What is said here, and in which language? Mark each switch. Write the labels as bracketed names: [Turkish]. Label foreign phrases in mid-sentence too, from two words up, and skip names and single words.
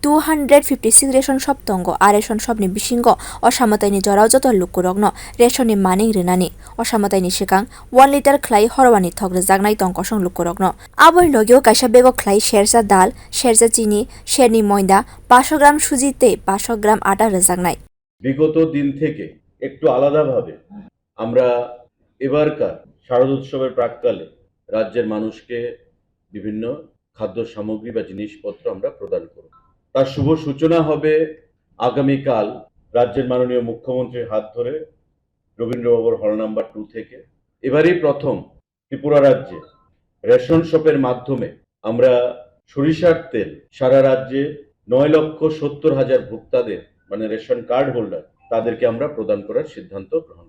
[Kok Borok] 256 [English] ration shop [Kok Borok] tongo a [English] ration shop [Kok Borok] ni bisingo osamatai ni jorao joto lukurokno ration ni maning rwnani osamatai ni sikang 1 liter khwlai horwani thok rejaknai tongkosong lukurokno aboni logio kaisa bego khwlai shersa dal shersa chini sherni moida [Bangla] 500 গ্রাম সুজিতে 500 গ্রাম আটা [Kok Borok] rejaknai [Bangla] বিগত দিন থেকে একটু আলাদাভাবে আমরা এবারকার শারদোৎসবের প্রাক্কালে রাজ্যের মানুষকে বিভিন্ন খাদ্য সামগ্রী বা জিনিসপত্র আমরা প্রদান করব। তার শুভ সূচনা হবে আগামীকাল রাজ্যের মাননীয় মুখ্যমন্ত্রীর হাত ধরে রবীন্দ্রভবন [English] hall number [Bangla] 2 থেকে এবারই প্রথম ত্রিপুরা রাজ্যে রেশন শপের মাধ্যমে আমরা সরিষার তেল সারা রাজ্যে 9,70,000 ভোক্তাদের মানে [English] ration card holder [Bangla] তাদেরকে আমরা প্রদান করার সিদ্ধান্ত গ্রহণ।